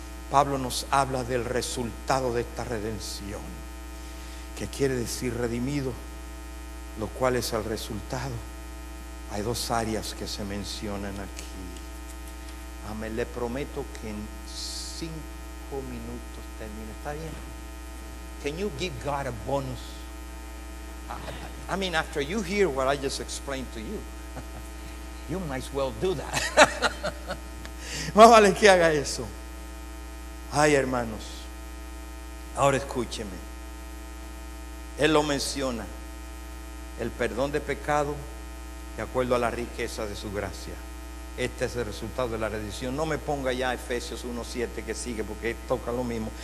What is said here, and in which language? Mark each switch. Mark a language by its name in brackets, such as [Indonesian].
[Spanish] Pablo nos habla del resultado de esta redención, que quiere decir redimido, lo cual es el resultado. Hay dos áreas que se mencionan aquí. Amén. Le prometo que en 5 minutos termino. ¿Está bien? [English] Can you give God a bonus? I mean, after you hear what I just explained to you, you might as well do that. [Spanish] Más vale que haga eso. Ay, hermanos, ahora escúcheme. Él lo menciona, el perdón de pecado de acuerdo a la riqueza de su gracia. Este es el resultado de la redención. No me ponga ya Efesios 1:7 que sigue, porque toca lo mismo.